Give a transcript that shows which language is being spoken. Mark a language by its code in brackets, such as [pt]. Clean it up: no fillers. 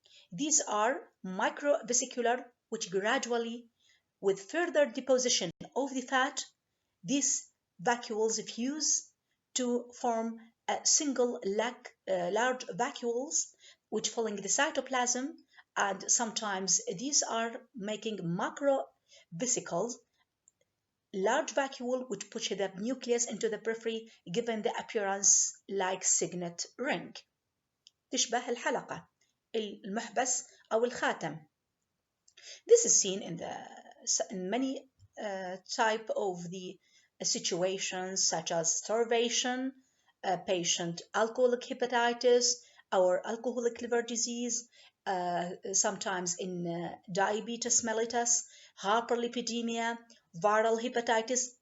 [en] These are microvesicular, which gradually, with further deposition of the fat, these vacuoles fuse to form a single large vacuoles, which filling the cytoplasm, and sometimes these are making macrovesicles, large vacuole which push the nucleus into the periphery, given the appearance like signet ring. [ar] تشبه الحلقة المحبس أو الخاتم. [en] This is seen in many type of the situations such as starvation, patient alcoholic hepatitis or alcoholic liver disease, sometimes in diabetes mellitus, hyperlipidemia, viral hepatitis.